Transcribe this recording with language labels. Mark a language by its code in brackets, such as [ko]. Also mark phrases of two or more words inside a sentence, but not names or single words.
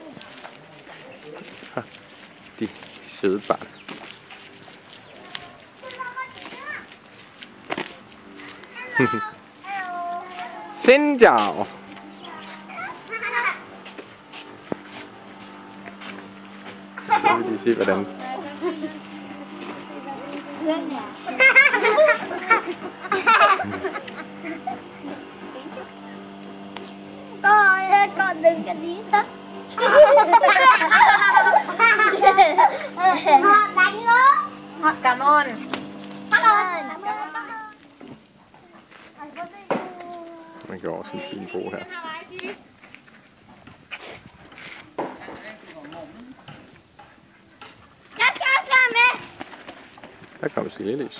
[da] De søde børn. [vi] Sinjao! [da] Så vil de se, hvordan. [vi] Con đừng cho tí thôi. Đánh nó. Cảm ơn. [da] Man kan også en fin bro her. Jeg skal også være med. Der kommer Silja-lys.